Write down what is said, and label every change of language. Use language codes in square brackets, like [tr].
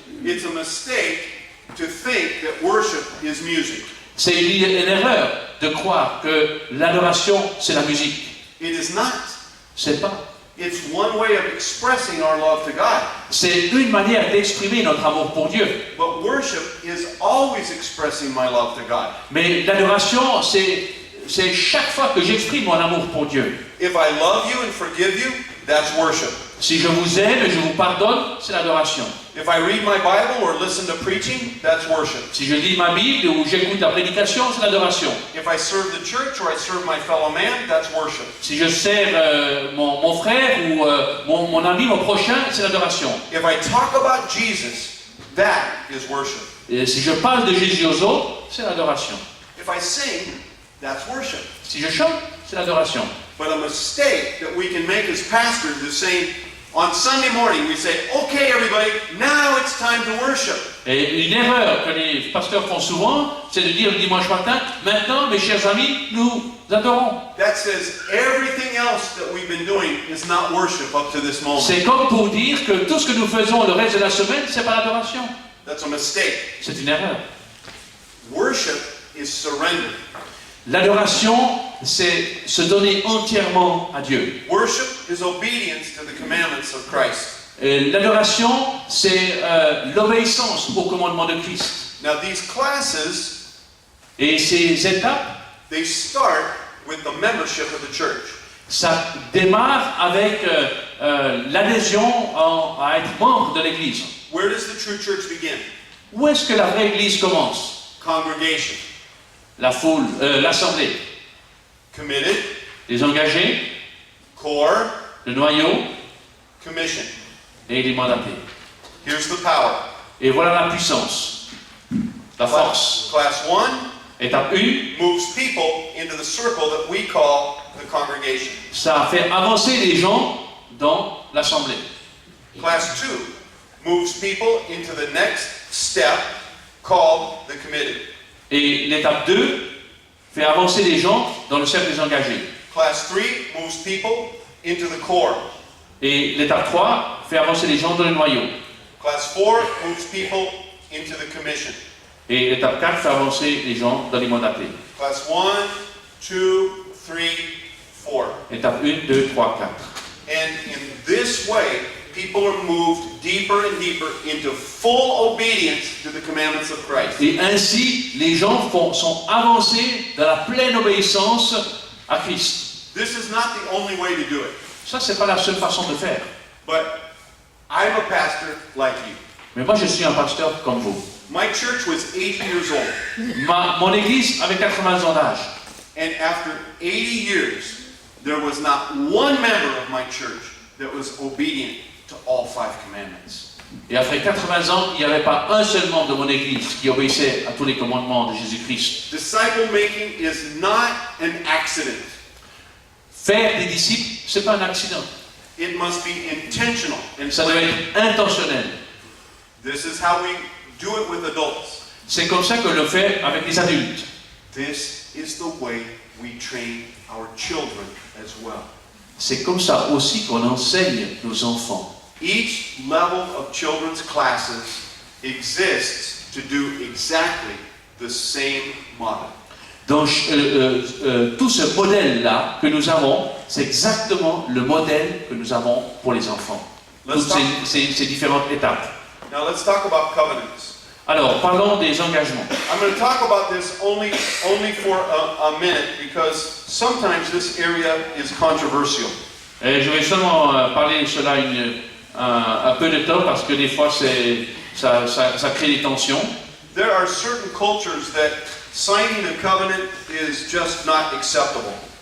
[en] It's a mistake to think that worship is music. [fr] C'est une erreur de croire que l'adoration, c'est la musique. [en] It is not. [fr] C'est pas. [en] It's one way of expressing our love to God. [fr] C'est une manière d'exprimer notre amour pour Dieu. [en] But worship is always expressing my love to God. [fr] Mais l'adoration, c'est chaque fois que j'exprime mon amour pour Dieu. [en] If I love you and forgive you, that's worship. [fr] Si je vous aime et je vous pardonne, c'est l'adoration. [en] If I read my Bible or listen to preaching, that's worship. [fr] Si je lis ma Bible ou j'écoute la prédication, c'est l'adoration. [en] If I serve the church or I serve my fellow man, that's worship. [fr] Si je sers mon frère ou mon ami, mon prochain, c'est l'adoration. [en] If I talk about Jesus, that is worship. [fr] Et si je parle de Jésus aux autres, c'est l'adoration. [en] If I sing, that's worship. [fr] Si je chante, c'est l'adoration. [en] But a mistake that we can make as pastors is saying, on Sunday morning we say, okay everybody, now it's time to worship. [fr] Et une erreur que les pasteurs font souvent, c'est de dire le dimanche matin, maintenant, mes chers amis, nous adorons. [en] That says everything else that we've been doing is not worship up to this moment. [fr] C'est comme pour dire que tout ce que nous faisons le reste de la semaine, c'est pas l'adoration. [en] That's a mistake. [fr] C'est une erreur. [en] Worship is surrender. [fr] L'adoration, c'est se donner entièrement à Dieu. [en] Worship is obedience to the commandments of Christ. [fr] L'adoration, c'est l'obéissance au commandement de Christ. [en] Now these classes, [fr] Et ces étapes, [en] they start with the membership of the church. [fr] ça démarre avec l'adhésion à être membre de l'Église. [en] Where does the true church begin? [fr] Où est-ce que la vraie Église commence? [en] Congregation. [fr] La foule, l'assemblée, [en] Committed, [fr] les engagés, [en] core, [fr] le noyau [en] commission. [fr] et les mandatés. [en] Here's the power. [fr] Et voilà la puissance, la force. [en] Class 1 [fr] Étape 1, [en] moves people into the circle that we call the congregation. [fr] ça fait avancer les gens dans l'assemblée. [en] Class 2 moves people into the next step called the committed. [fr] Et l'étape 2 fait avancer les gens dans le cercle des engagés. [en] Class 3 moves people into the core. [fr] Et l'étape 3 fait avancer les gens dans le noyau. [en] Class 4 moves people into the commission. [fr] Et l'étape 4 fait avancer les gens dans les mandatés. [en] Class 1, 2, 3, 4. [fr] Étape 1, 2, 3, 4. [en] And in this way, people are moved deeper and deeper into full obedience to the commandments of Christ. [fr] Et ainsi, les gens sont avancés dans la pleine obéissance à Christ. [en] This is not the only way to do it. [fr] Ça, c'est pas la seule façon de faire. [en] But I'm a pastor like you. [fr] Mais moi, je suis un pasteur comme vous. [en] My church was 80 years old. [fr] Mon église avait 80 ans d'âge. [en] And after 80 years, there was not one member of my church that was obedient to all 5 commandments. [fr] Et après 80 ans, il n'y avait pas un seul membre de mon église qui obéissait à tous les commandements de Jésus-Christ. [en] Disciple making is not an accident. [fr] Faire des disciples, c'est pas un accident. [en] It must be intentional and [fr] Ça doit [en] planned. [fr] être intentionnel. [en] This is how we do it with adults. [fr] C'est comme ça que le fait avec les adultes. [en] This is the way we train our children as well. [fr] C'est comme ça aussi qu'on enseigne nos enfants. [en] Each level of children's classes exists to do exactly the same model. [fr] Donc, tout ce modèle-là que nous avons, c'est exactement le modèle que nous avons pour les enfants. Toutes ces différentes étapes. [en] Now let's talk about covenants. [fr] Alors, parlons des engagements. [en] I'm going to talk about this only for a minute because sometimes this area is controversial. [fr] Et je vais seulement parler de cela un peu de temps parce que des fois ça crée des tensions. [en] There are certain cultures that signing a covenant is just not acceptable.